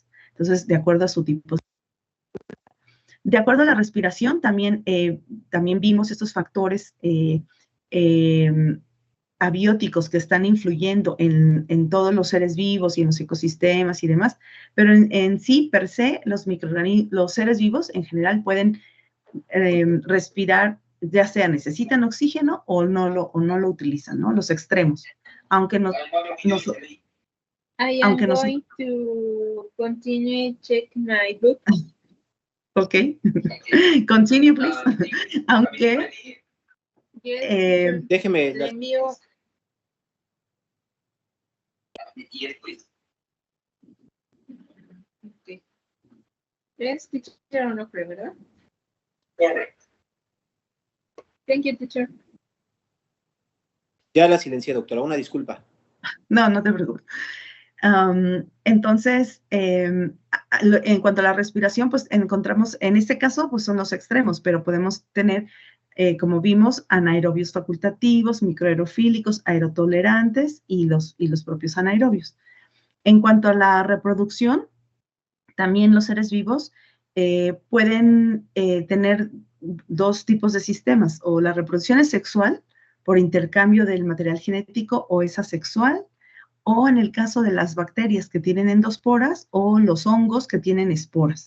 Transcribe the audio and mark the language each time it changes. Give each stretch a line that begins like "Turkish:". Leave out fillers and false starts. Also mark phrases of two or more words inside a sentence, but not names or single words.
Spanish: Entonces, de acuerdo a su tipo. De acuerdo a la respiración, también vimos estos factores abióticos que están influyendo en todos los seres vivos y en los ecosistemas y demás, pero en sí, per se, los seres vivos en general pueden respirar, ya sea necesitan oxígeno o no lo utilizan, ¿no? Los extremos. Aunque no,
English: I am going to continue check my book. Ok. Continue, please.
Spanish: Aunque déjeme. Le envío. Okay. Es teacher Onofre, ¿verdad? Correcto.
English: Thank you, teacher.
Spanish: Ya la silencié, doctora. Una disculpa. No te preocupes. Entonces, en cuanto a la respiración, pues encontramos, en este caso, pues son los extremos, pero podemos tener, como vimos, anaerobios facultativos, microaerofílicos, aerotolerantes y los propios anaerobios. En cuanto a la reproducción, también los seres vivos pueden tener dos tipos de sistemas, o la reproducción es sexual por intercambio del material genético, o es asexual, o en el caso de las bacterias que tienen endosporas, o los hongos que tienen esporas.